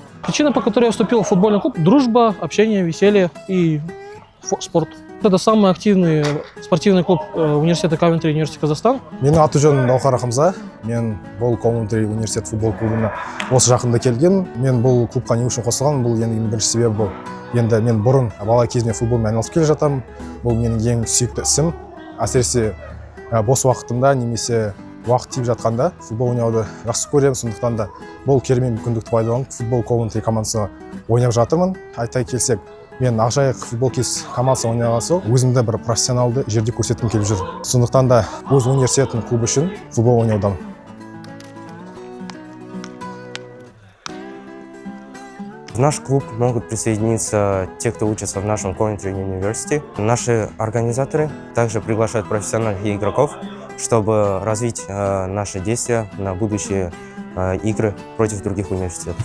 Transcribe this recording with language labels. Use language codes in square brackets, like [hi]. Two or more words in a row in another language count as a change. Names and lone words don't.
[ru] Причина, по которой я вступил в футбольный клуб – дружба, общение, веселье и спорт. Это самый активный спортивный клуб университета Кавентри, университет Казахстан. [kk] Менің аты-жөнім Даухар Рахымза. Мен бұл Кавентри университет футбол клубына осы жақында келген. Мен бұл клубқа не үшін қосылған? Бұл енді бірінші себебі бұл. Енді мен бұрын бала кезімде футболмен айналысып келе жатамын. Бұл менің ең сүйікті ісім. Әсіресе бос уақытымда немесе уақыт тиіп жатқанда футбол ойнауды жақсы көремін. Сондықтан да бұл керемет мүмкіндікті пайдаланып футбол Кавентри командасына ойнап жатырмын. Айта келсек, мен Ақжайық футбол кез командасына ойнаған соң өзімді бір профессионалды жерде көрсеткім келіп жүр. Сондықтан да өз университетінің клубы үшін футбол ойнаудамын. [ru] В наш клуб могут присоединиться те, кто учится в нашем Coventry University. Наши организаторы также приглашают профессиональных игроков, чтобы развить наши действия на будущие игры против других университетов.